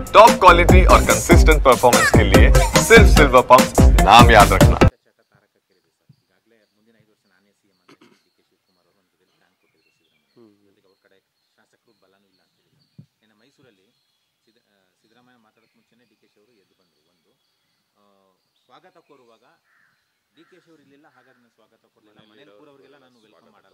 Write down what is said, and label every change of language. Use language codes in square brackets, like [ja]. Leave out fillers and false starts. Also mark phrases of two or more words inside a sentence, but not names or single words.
[en] top quality [hi] और [en] consistent performance [hi] के लिए सिर्फ सिल्वर पंप नाम याद रखना। [kn] ಮೈಸೂರಲ್ಲಿ ಸಿದ್ದರಾಮಯ್ಯ ಮಾತಾಡೋಕೆ ಮುಂಚೆನೇ ಡಿ.ಕೆ.ಶಿ ಅವರು ಎದ್ದು ಬಂದರು. ಒಂದು ಸ್ವಾಗತ ಕೋರುವಾಗ ಡಿ.ಕೆ.ಶಿ ಅವರು ಇರಲಿಲ್ಲ, ಹಾಗಾಗಿ ನಾನು ಸ್ವಾಗತ ಕೊಡಲಿಲ್ಲ, ಮನೇಲಿ ಕೂರವರಿಗೆಲ್ಲ ನಾನು ವೆಲ್ಕಮ್ ಮಾಡಲ್ಲ.